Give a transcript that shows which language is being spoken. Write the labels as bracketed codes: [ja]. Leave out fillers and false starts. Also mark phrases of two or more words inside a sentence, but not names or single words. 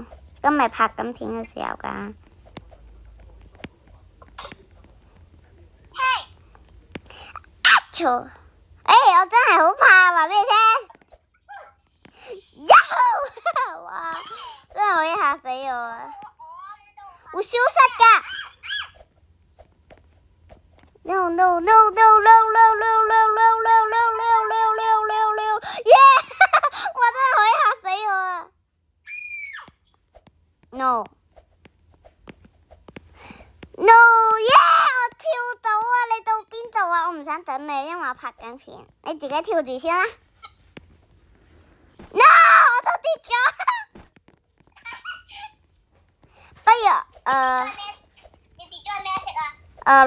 [yue] 咁唔係拍緊片嘅時候㗎。錯，我真係好怕，話俾你聽。哇！真係可以嚇死我啊！會消失㗎。 [en] No no no no no no no no no no no no no no no yeah！ [yue] 我真係可以嚇死我啊 ！ [en] No no yeah！ [yue] 我跳到啊！你到邊度啊？我唔想等你，因為我拍緊片。你自己跳住先啦。No！我都跌咗。不如你跌咗係咩色啊？